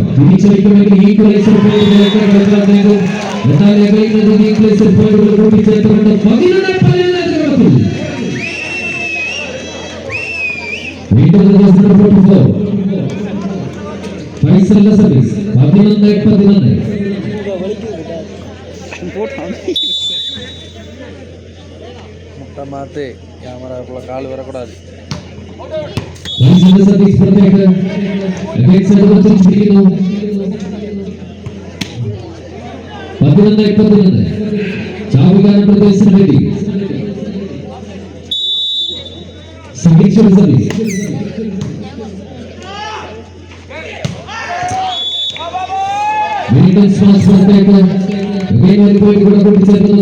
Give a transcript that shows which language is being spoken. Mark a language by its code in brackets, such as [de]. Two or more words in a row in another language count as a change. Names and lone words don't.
[ml] തിരിച്ചടിക്കുമെങ്കിൽ ഈക്വലൈസർ പോയിന്റുകൾ കൂട്ടിച്ചേർത്തുകൊണ്ട് 11-11 വീണ്ടും ഫൈസലിന്റെ സർവീസ് 11-11 [ta] முட்டை மாற்று கேமராக்குள்ள கால் வரக்கூடாது. [ml] സർവീസ് പുറത്തേക്ക് പിടിക്കുന്നു. 11-11 ചാവുകാരൻ പ്രദേശത്തിന് വേണ്ടി സർവീസ് വീണ്ടും പുറത്തേക്ക് കൂട്ടിച്ചേർക്കുന്നു.